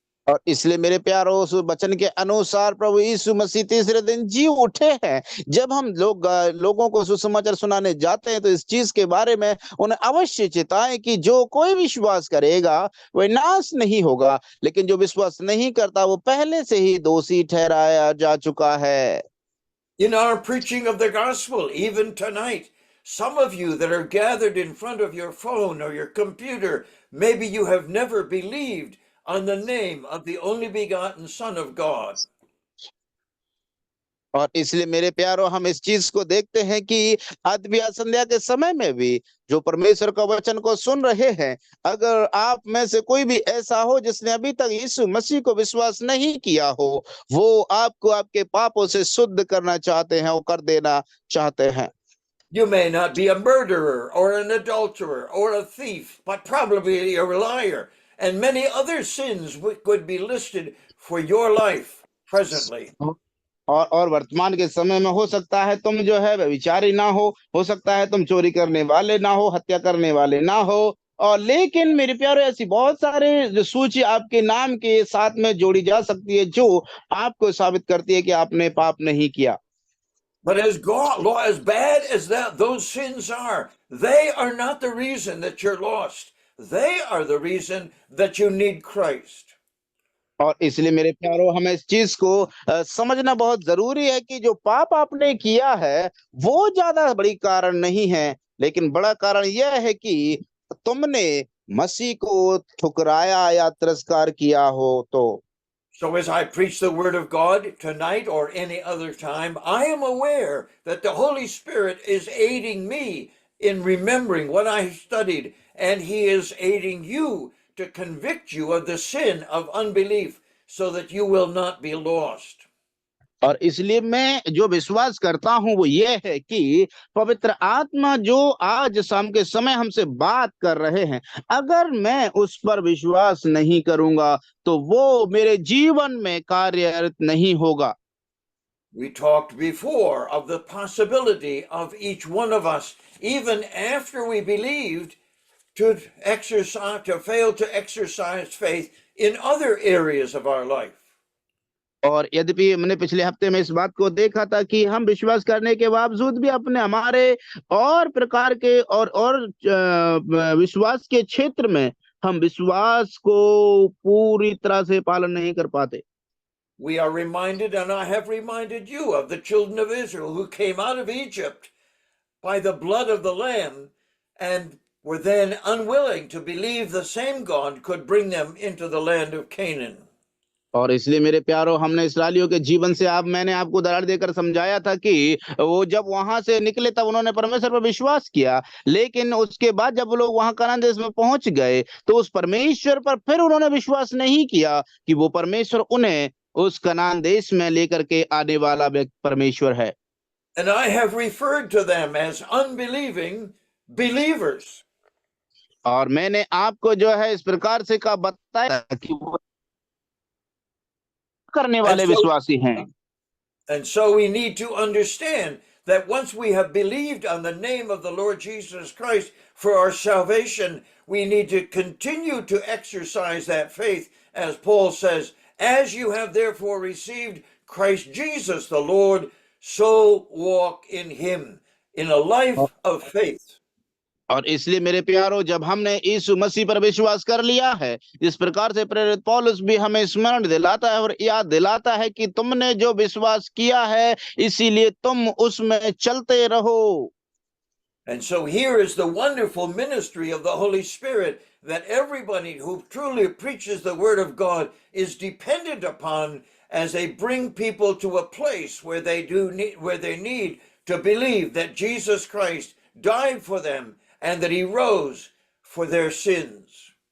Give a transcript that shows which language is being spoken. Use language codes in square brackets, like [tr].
[hi] और इसलिए मेरे प्यारो, उस वचन के अनुसार प्रभु यीशु मसीह तीसरे दिन जी उठे हैं। जब हम लोगों को सुसमाचार सुनाने जाते हैं तो इस चीज के बारे में उन्हें अवश्य चेताएं कि जो कोई विश्वास करेगा वह नाश नहीं होगा, लेकिन जो विश्वास नहीं करता वो पहले से ही दोषी ठहराया जा चुका है। [en] In our preaching of the gospel, even tonight, some of you that are gathered in front of your phone or your computer, maybe you have never believed on the name of the only begotten Son of God. [hi] और इसलिए मेरे प्यारो, हम इस चीज को देखते हैं कि अद्वितीय संध्या के समय में भी जो परमेश्वर का वचन को सुन रहे हैं, अगर आप में से कोई भी ऐसा हो जिसने अभी तक यीशु मसीह को विश्वास नहीं किया हो, वो आपको आपके पापों से शुद्ध करना चाहते हैं और कर देना चाहते हैं। [en] You may not be a murderer or an adulterer or a thief, but probably a liar. And many other sins could be listed for your life presently. [hi] और वर्तमान के समय में हो सकता है तुम जो है व्यभिचारी ना हो सकता है तुम चोरी करने वाले ना हो, हत्या करने वाले ना हो, और लेकिन मेरे प्यारे ऐसी बहुत सारे जो सूची आपके नाम के साथ में जोड़ी जा सकती है जो आपको साबित करती है कि आपने पाप नहीं किया। [en] But as bad as those sins are, they are not the reason that you're lost. They are the reason that you need Christ. [hi] और इसलिए मेरे प्यारो, हमें इस चीज को समझना बहुत जरूरी है कि जो पाप आपने किया है वो ज्यादा बड़ी कारण नहीं है, लेकिन बड़ा कारण यह है कि तुमने मसीह को ठुकराया या तिरस्कार किया हो। तो [en] So as I preach the word of God tonight or any other time, I am aware that the Holy Spirit is aiding me in remembering what I studied, and he is aiding you to convict you of the sin of unbelief so that you will not be lost. [hi] और इसलिए मैं जो विश्वास करता हूं वो ये है कि पवित्र आत्मा जो आज शाम के समय हमसे बात कर रहे हैं, अगर मैं उस पर विश्वास नहीं करूंगा तो वो मेरे जीवन में कार्यरत नहीं होगा। [en] We talked before of the possibility of each one of us, even after we believed, to fail to exercise faith in other areas of our life. [hi] और यद्यपि हमने पिछले हफ्ते में इस बात को देखा था कि हम विश्वास करने के बावजूद भी अपने हमारे और प्रकार के और विश्वास के क्षेत्र में हम विश्वास को पूरी तरह से पालन नहीं कर पाते। [en] We are reminded, and I have reminded you, of the children of Israel who came out of Egypt by the blood of the Lamb and were then unwilling to believe the same God could bring them into the land of Canaan. [hi] और इसलिए मेरे प्यारो, हमने इस्राएलियों के जीवन से मैंने आपको उदाहरण देकर समझाया था कि वो जब वहां से निकले तब उन्होंने परमेश्वर पर विश्वास किया, लेकिन उसके बाद जब वो लोग वहां कनान देश में पहुंच गए तो उस परमेश्वर पर फिर उन्होंने विश्वास नहीं किया कि वो परमेश्वर उन्हें उस कनान देश में लेकर के आने वाला परमेश्वर है। [en] And I have referred to them as unbelieving believers. [hi] और मैंने आपको जो है इस प्रकार से का बताया कि वो करने वाले विश्वासी हैं। [en] And so we need to understand that once we have believed on the name of the Lord Jesus Christ for our salvation, we need to continue to exercise that faith, as Paul says, as you have therefore received Christ Jesus the Lord, so walk in him, in a life of faith. [hi] और इसलिए मेरे प्यारो, जब हमने यीशु मसीह पर विश्वास कर लिया है, इस प्रकार से प्रेरित पौलुस भी हमें स्मरण दिलाता है और याद दिलाता है कि तुमने जो विश्वास किया है इसीलिए तुम उसमें चलते रहो। [en] And so here is the wonderful ministry of the Holy Spirit that everybody who truly preaches the Word of God is dependent upon as they bring people to a place where they need to believe that Jesus Christ died for them and that he rose for their sins.